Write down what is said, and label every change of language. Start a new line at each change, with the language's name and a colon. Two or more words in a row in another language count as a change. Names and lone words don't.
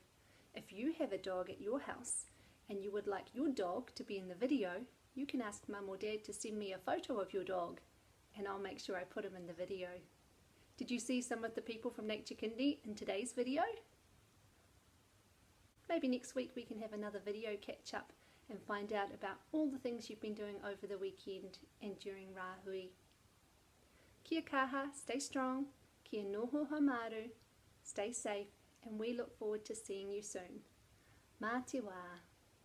English: If you have a dog at your house and you would like your dog to be in the video, you can ask Mum or Dad to send me a photo of your dog and I'll make sure I put him in the video. Did you see some of the people from Nature Kindy in today's video? Maybe next week we can have another video catch up and find out about all the things you've been doing over the weekend and during Rahui.
Māori: Kia kaha,
English: stay strong,
Māori: kia noho hamaru,
English: stay safe, and we look forward to seeing you soon.
Māori: Mā te wā.